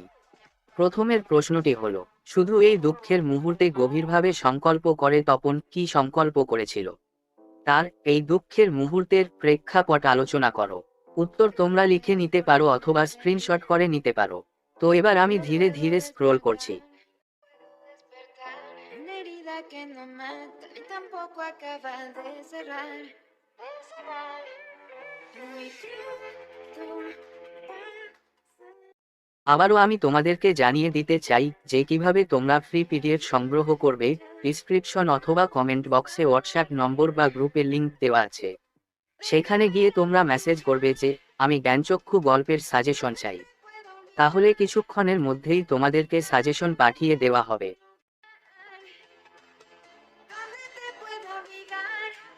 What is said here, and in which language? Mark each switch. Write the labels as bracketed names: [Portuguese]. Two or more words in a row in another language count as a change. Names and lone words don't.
[Bangla] প্রথমের প্রশ্নটি হলো, শুধু এই দুঃখের মুহূর্তে গভীরভাবে সংকল্প করে তপন কি সংকল্প করেছিল? তার এই দুঃখের মুহূর্তের প্রেক্ষাপট আলোচনা করো। উত্তর তোমরা লিখে নিতে পারো অথবা স্ক্রিনশট করে নিতে পারো। তো এবার আমি ধীরে ধীরে স্ক্রল করছি। [Spanish] Despertar, una herida que no mata y tampoco acaba de cerrar. Muy pronto [Bangla] আবারও আমি তোমাদেরকে জানিয়ে দিতে চাই যে কিভাবে তোমরা [English] free PDF [Bangla] সংগ্রহ করবে। ডিসক্রিপশন অথবা কমেন্ট বক্সে হোয়াটসঅ্যাপ নম্বর বা গ্রুপের লিংক দেওয়া আছে, সেখানে গিয়ে তোমরা মেসেজ করবে যে আমি জ্ঞানচক্ষু গল্পের সাজেশন চাই। তাহলে কিছুক্ষণের মধ্যেই তোমাদেরকে সাজেশন পাঠিয়ে দেওয়া হবে। [Spanish] ¿Dónde te puedo obligar?